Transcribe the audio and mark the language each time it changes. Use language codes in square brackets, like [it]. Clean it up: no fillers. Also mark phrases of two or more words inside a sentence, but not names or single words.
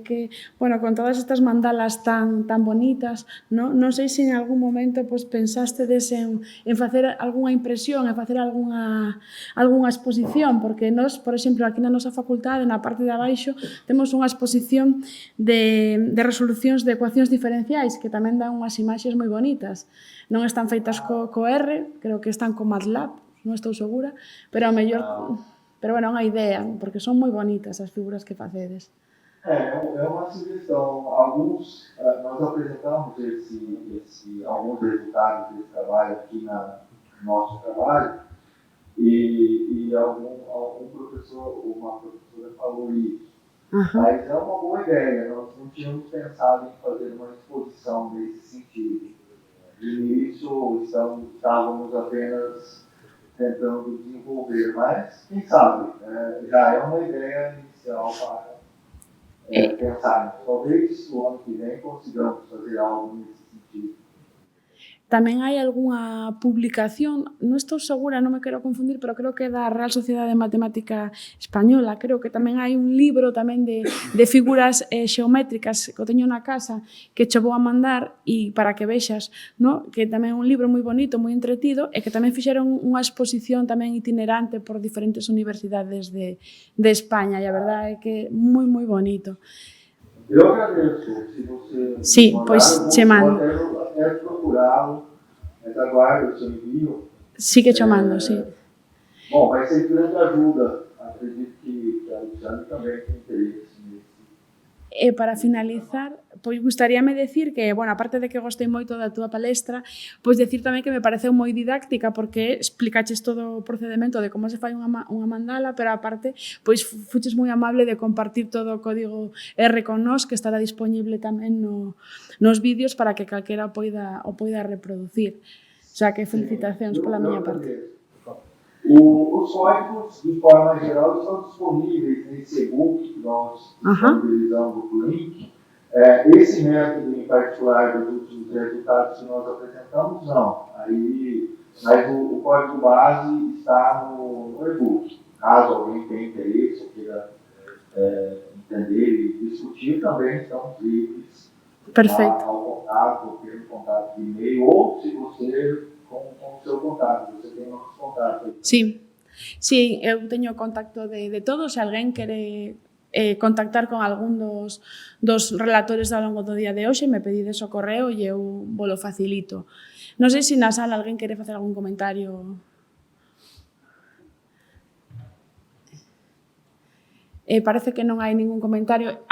[gl] que, bueno, con todas estas mandalas tan bonitas, non sei se en algún momento pensastedes en facer algunha impresión, en facer algunha exposición, porque nós, por exemplo, aquí na nosa facultade, na parte de abaixo, temos unha exposición de resolucións de ecuacións diferenciais que tamén dan unhas imaxes moi bonitas. Non están feitas co R, creo que están co MATLAB, non estou segura, pero ao mellor... Pero, bueno, é unha idea, porque son moi bonitas as figuras que facedes. [pt] É uma sugestão. Nós apresentamos alguns resultados desse trabalho aqui no nosso trabalho, e algum professor, uma professora falou isso. Mas é uma boa ideia, nós não tínhamos pensado em fazer uma exposição nesse sentido. De início, estávamos apenas tentando desenvolver, mas quem sabe, já é uma ideia inicial para pensarmos. Talvez no ano que vem consigamos fazer algo nesse sentido. [gl] Tamén hai algunha publicación, non estou segura, non me quero confundir, pero creo que é da Real Sociedade de Matemática Española, creo que tamén hai un libro tamén de figuras xeométricas que o teño na casa, que che vou a mandar e para que vexas, no? Que tamén é un libro moi bonito, moi entretido, e que tamén fixeron unha exposición tamén itinerante por diferentes universidades de España, e a verdade é que é moi, moi bonito. [pt] Eu agradeço. Se você [gl] Sí, [pt] mandar, [gl] pois che mando. [pt] até procurá-lo, mas aguardo o seu envio. [gl] Sí que cho mando, sí. [pt] Bom, vai ser de grande ajuda. Acredito que a Luciana também tem interesse nesse. [gl] E para finalizar, pois gustaríame decir que, bueno, aparte de que gostei moito da túa palestra, pois decir tamén que me pareceu moi didáctica porque explicaches todo o procedimento de como se fai unha mandala, pero aparte, pois fuches moi amable de compartir todo o código R con nós, que estará disponible tamén nos vídeos para que calquera o poida reproducir. [es] O sea, [gl] que felicitacións pola miña parte. [pt] Os códigos, de forma geral, estão disponíveis nesse e-book que nós disponibilizamos o link. Esse método em particular dos últimos resultados que nós apresentamos, não. Mas o código base está no e-book. Caso alguém tenha interesse ou queira entender e discutir, também estamos livres ao contato, ou ter um contato de e-mail, ou se você com o seu contato, você tem nossos contatos. [gl] Sí, eu teño contacto de todos, se alguén quere contactar con algún dos relatores ao longo do día de hoxe, me pedides o correo e eu volo facilito. Non sei se na sala alguén quere facer algún comentario. Parece que non hai ningún comentario.